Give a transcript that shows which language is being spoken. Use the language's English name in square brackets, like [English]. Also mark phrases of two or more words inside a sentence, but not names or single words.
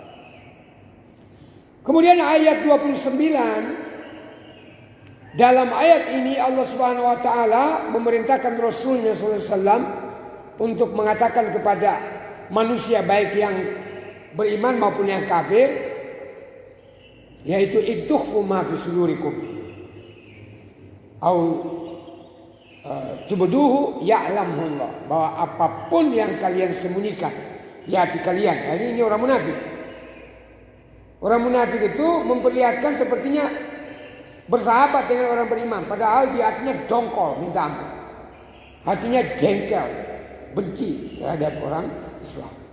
[Indonesian] Kemudian ayat 29, dalam ayat ini Allah [Arabic] سبحانه وتعالى [Indonesian] memerintahkan Rasulnya [Arabic] صلى الله عليه وسلم [Indonesian] untuk mengatakan kepada manusia baik yang beriman maupun yang kafir, yaitu [Arabic] اخفوا ما في صدوركم أو تبدوه يعلم الله, [Indonesian] bahwa apapun yang kalian sembunyikan di hati kalian. Ini orang munafik. Orang munafik itu memperlihatkan sepertinya bersahabat dengan orang beriman, padahal di hatinya dongkol, minta ampun. Hatinya jengkel, benci terhadap orang Islam.